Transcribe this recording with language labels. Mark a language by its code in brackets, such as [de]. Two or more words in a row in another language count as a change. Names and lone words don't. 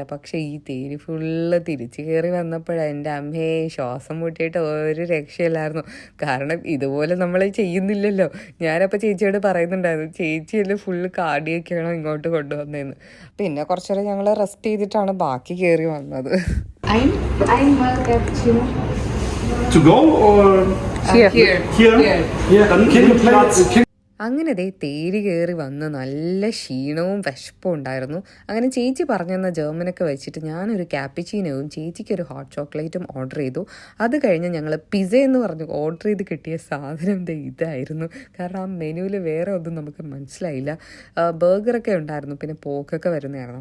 [ml] പക്ഷേ ഈ തേരി ഫുള്ള് തിരിച്ച് കയറി വന്നപ്പോഴാണ് എൻ്റെ അമ്മയെ ശ്വാസം മുട്ടിയിട്ട് ഒരു രക്ഷയില്ലായിരുന്നു. കാരണം ഇതുപോലെ നമ്മൾ ചെയ്യുന്നില്ലല്ലോ. ഞാനപ്പോൾ ചേച്ചിയോട് പറയുന്നുണ്ടായിരുന്നു, ചേച്ചിയല്ലേ ഫുള്ള് കാടിയൊക്കെയാണോ ഇങ്ങോട്ട് കൊണ്ടുവന്നതെന്ന്. പിന്നെ കുറച്ചേരം ഞങ്ങൾ റെസ്റ്റ് ചെയ്തിട്ടാണ് ബാക്കി കയറി വന്നത്. [en] To go or here? Yeah, [de] dann kennen wir Platz. [ml] അങ്ങനെ തേരി കയറി വന്ന് നല്ല ക്ഷീണവും വിശപ്പും ഉണ്ടായിരുന്നു. അങ്ങനെ ചേച്ചി പറഞ്ഞെന്ന ജർമ്മനൊക്കെ വെച്ചിട്ട് ഞാനൊരു ക്യാപ്പിച്ചീനോവും ചേച്ചിക്കൊരു [en] hot chocolate [ml] ഓർഡർ ചെയ്തു. അത് കഴിഞ്ഞ് ഞങ്ങൾ പിസ്സ എന്ന് പറഞ്ഞു ഓർഡർ ചെയ്ത് കിട്ടിയ സാധനം ഇതായിരുന്നു. കാരണം ആ മെനുവിൽ വേറെ ഒന്നും നമുക്ക് മനസ്സിലായില്ല. ബർഗറൊക്കെ ഉണ്ടായിരുന്നു, പിന്നെ പോക്കൊക്കെ വരുന്നതായിരുന്നു.